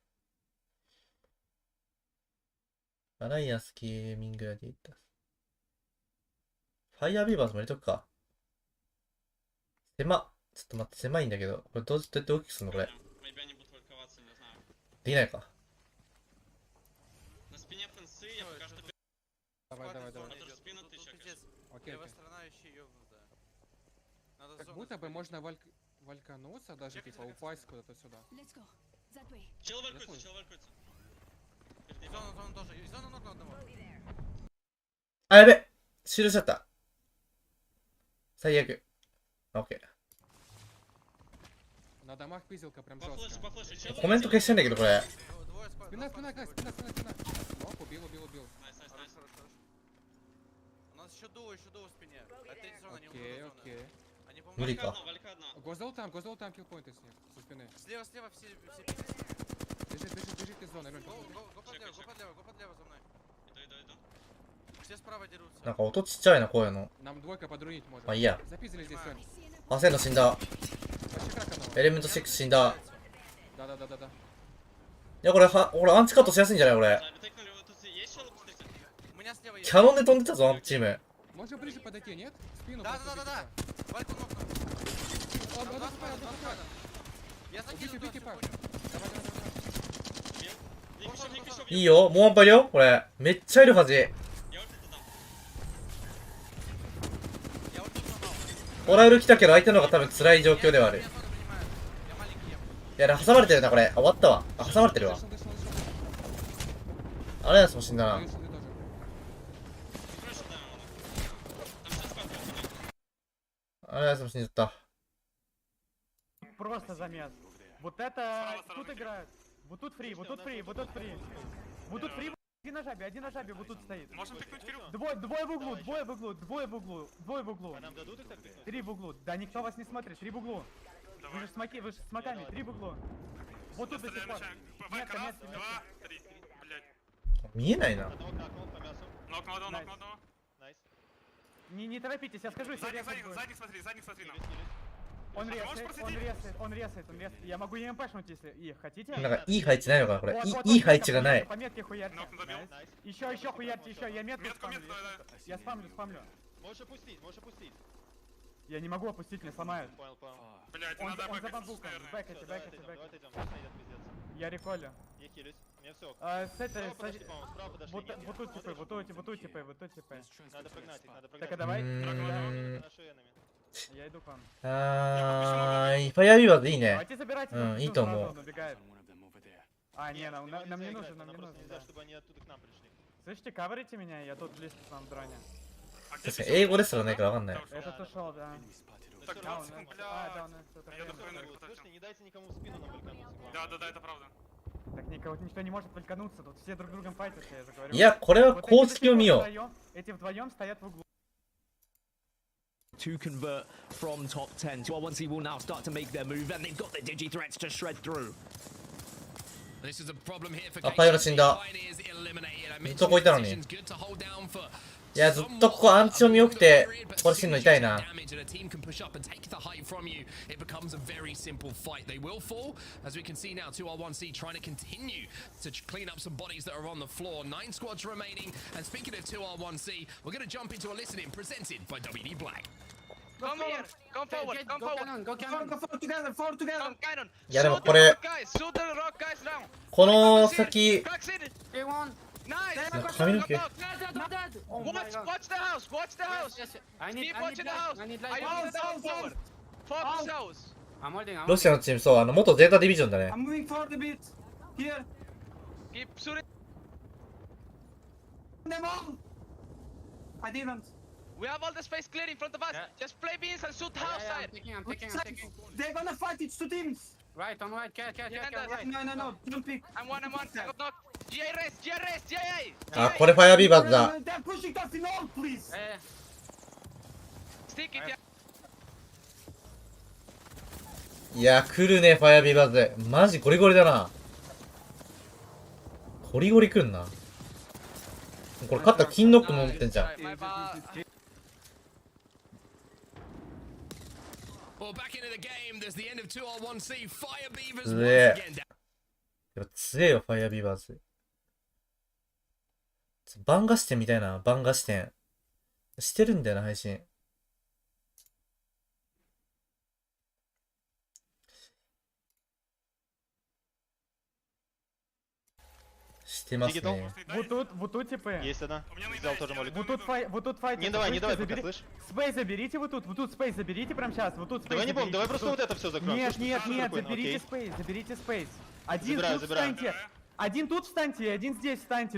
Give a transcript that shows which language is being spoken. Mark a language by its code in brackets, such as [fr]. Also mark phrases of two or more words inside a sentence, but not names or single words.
[ja] アライアンスゲーミングラディエーターズ。ファイアービーバーズも入れとくか。ちょっと待って、狭いんだけど。これどうやって大きくするのこれ。できないか。 [ru] Как будто бы можно валькануться, даже типа упасть куда-то сюда. Чел валькуется. Зона тоже. Зона ног одного. [ja] あ、やべ終了しちゃった。最悪。オッケー。 [ru] На домах пизелка прям жестко. [ja] コメント消してんだけど、これ。 [ru] Спина. Оп, убил. У нас еще дуо в спине. Это зона не Окей. [ja] 無理か。 [ru] Гозол там киллпоинты с них, со спины. Слева все. Бежит из зоны. Го подлево за мной. Иду. Все справа дерутся. [ja] なんか音ちっちゃいな、こういうの。 [ru] Нам двойка подрунить может. [ja] まあいいや。 [ru] Запиздили здесь, Сонь. [ja] アセンド死んだ。 [ru] Вообще крак одного. [ja] エレメント6死んだ。 [ru] Да. [ja] いや、これアンチカットしやすいんじゃないこれ。 [ru] У меня слева есть. [ja] キャノンで飛んでたぞ、アンチーム。 [ru] Можно ближе подойти, нет? Спину. Да. Вальку ног. Я закину. Убейте, пак. Давай. [ja] いいよ、もうワンパイるよ、これ。めっちゃいるはず。オラウル来たけど相手の方が多分辛い状況ではある。いや、挟まれてるな、これ。あ、終わったわ。あ、挟まれてるわ。アライアンスも死んだな。アライアンスも死んじゃった。 [ru] Просто замес. Вот это тут играют. Вот тут фри. Вот тут фри. Один на жабе, вот тут стоит. Можем пикнуть Кирю. Двое в углу. 3 в углу. Да никто вас не смотрит. 3 в углу. Вы же с смоками. 3 в углу. Вот тут до сих пор. Метка. 2, 3. Блять. [ja] 見えないな。 [ru] Нок на одного. Не торопитесь, я скажу себе. Задних смотри. Он ресает. Я могу ЕМПшнуть, если их хотите. [ja] なんかいい配置ないのかな、これ。いい配置がない。 [ru] По метке хуярьте. Еще хуярьте. Я метку спамлю. Можешь опустить. Я не могу опустить, меня сломают. Блять, Он надо за бэкать. бамбуком. Бэкайте. Я реколю. Я хилюсь. Мне все. С этой... Справа подошли. Вот тут типы. Надо прогнать их. Так, а давай. Наши энами. Я иду к вам. [ja] はーい。ファイアービーバーズいいね。 [ru] Давайте забирайте. И то сразу ему. он убегает. А, не, нам не нужен. Просто нельзя, Да. чтобы они оттуда к нам пришли. Слышите, каверите меня, я тут близко к вам в дроне. [ja] 確かに英語ですらないからわかんない。 [ru] Этот ушел, да. Так, Да, 20 секунд, да, бля. он что-то Я хрен. дохуя энергию Слушайте, не дайте никому в спину навалькануться. Да, это правда. Так никто не может валькануться, тут все друг другом файтятся, я же говорю. [ja] いや、これは [ru] Вот [ja] 公式を見よう。 [ru] эти вдвоем стоят в углу. [en] To convert from top 10. 1C will now start to make their move, and they've got the digi threats to shred through. This is a problem here for [ja] あ、パイロ死んだ。 ずっとこいたのに。いや、ずっとここアンチを見よくて、これ死ぬの痛いな。 [en] It becomes a very simple fight. They will fall, as we can see now. 2R1C trying to continue to clean up some bodies that are on the floor. 9 squads remaining. And speaking of 2R1C, we're going to jump into a listening presented by WD Black. Come here. Come forward. Go cannon. Fall together. Come cannon. [ja] いやでもこれ、 [en] Shoot the rock guys now. [ja] この先、 [en] Cracks in it. Nice. [ja] なんか髪の毛。 [en] Watch the house. Keep watching the house. I hold down forward. Focus house. [ja] ロシアのチーム、そう、元ゼータディビジョンだね。 [en] Keep shooting. We have all the space clear in front of us. Just play beans and shoot house side. I'm taking. They're gonna fight, it's two teams. Right, on right, cat, right. No, don't pick. I'm one. I got knocked. GA race, GA. [ja] あ、これファイアビーバーズだ。 [en] They're pushing us in all, please. Stick it. [ja] いや、来るね、ファイアビーバーズ。マジゴリゴリだな。ゴリゴリ来んな。これ勝ったら金ノックも持ってんじゃん。強え。やっぱ強えよ、ファイアビーバーズ。番画視点みたいな、番画視点。してるんだよな、配信。してますね。 [ru] Вот тут типы. Есть одна. Взял тоже молик. Вот тут файт. Не давай, пока, слышь? Спейс заберите вот тут спейс заберите прямо сейчас. Вот тут спейс. Давай не помню, давай просто вот это все закроем. Нет, заберите спейс. Один тут встаньте. Один тут встаньте, один здесь встаньте.